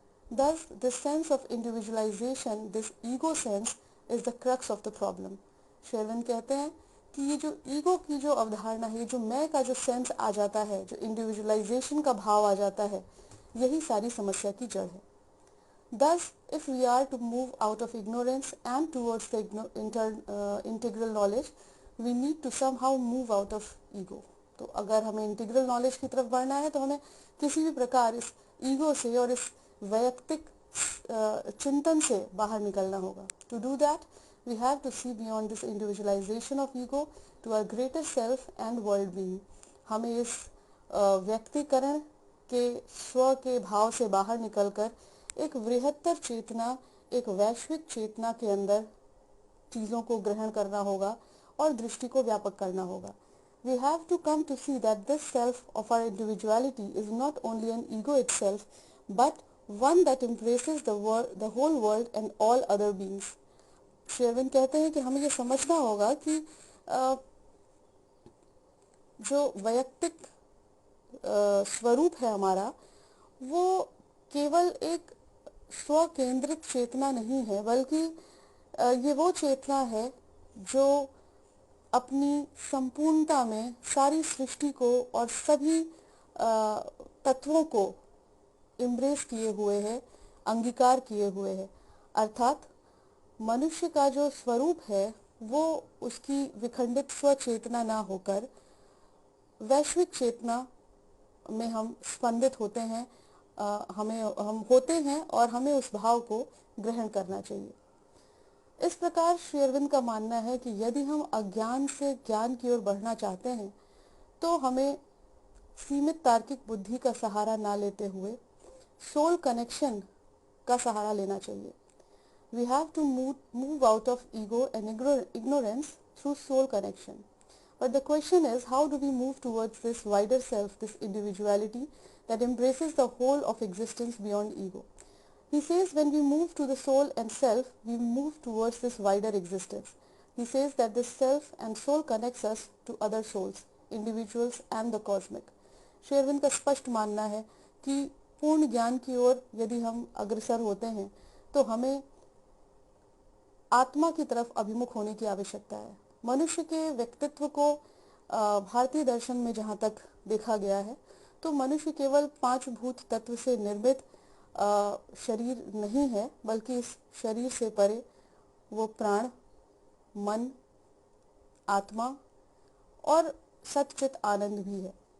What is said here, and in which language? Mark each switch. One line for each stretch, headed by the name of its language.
English: Thus, this sense of individualization, this ego sense, is the crux of the problem.
Hindi: Shri Arvind कहते हैं कि ये जो ईगो की जो अवधारणा है, जो मैं का जो सेंस आ जाता है, जो इंडिविजुअलाइजेशन का भाव आ जाता है, यही सारी समस्या की जड़ है।
English: Thus, if we are to move out of ignorance and towards the integral knowledge, we need to somehow move out of ego.
Hindi: तो अगर हमें इंटीग्रल नॉलेज की तरफ बढ़ना है तो हमें किसी भी प्रकार इस ईगो से और इस वैयक्तिक चिंतन से बाहर निकलना होगा।
English: To do that, we have to see beyond this individualization of ego to our greater self and world being.
Hindi: हमें इस व्यक्तिकरण के स्व के भाव से बाहर निकलकर एक वृहत्तर चेतना, एक वैश्विक चेतना के अंदर चीज़ों को ग्रहण करना होगा और दृष्टि को व्यापक करना होगा।
English: We have to come to see that this self of our individuality is not only an ego itself, but one that embraces the whole world and all other beings.
Hindi: Shri Arvind कहते हैं कि हमें ये समझना होगा कि जो वैयक्तिक स्वरूप है हमारा, वो केवल एक स्व केंद्रित चेतना नहीं है, बल्कि ये वो चेतना है जो अपनी संपूर्णता में सारी सृष्टि को और सभी तत्वों को एम्ब्रेस किए हुए है, अंगीकार किए हुए है। अर्थात मनुष्य का जो स्वरूप है वो उसकी विखंडित स्व चेतना ना होकर वैश्विक चेतना में हम स्पंदित होते हैं, हम होते हैं और हमें उस भाव को ग्रहण करना चाहिए। इस प्रकार श्री अरविंद का मानना है कि यदि हम अज्ञान से ज्ञान की ओर बढ़ना चाहते हैं तो हमें सीमित तार्किक बुद्धि का सहारा ना लेते हुए सोल कनेक्शन का सहारा लेना चाहिए।
English: We have to move out of ego and ignorance through soul connection. But the question is, how do we move towards this wider self, this individuality that embraces the whole of existence beyond ego? He says when we move to the soul and self, we move towards this wider existence. He says that this self and soul connects us to other souls, individuals and the cosmic.
Hindi: Shri Arvind का स्पष्ट मानना है कि पूर्ण ज्ञान की ओर यदि हम अग्रसर होते हैं तो हमें आत्मा की तरफ अभिमुख होने की आवश्यकता है। मनुष्य के व्यक्तित्व को भारतीय दर्शन में जहाँ तक देखा गया है तो मनुष्य केवल 5 भूत तत्व से निर्मित शरीर नहीं है, बल्कि इस शरीर से परे वो प्राण, मन, आत्मा और सच्चित आनंद भी है।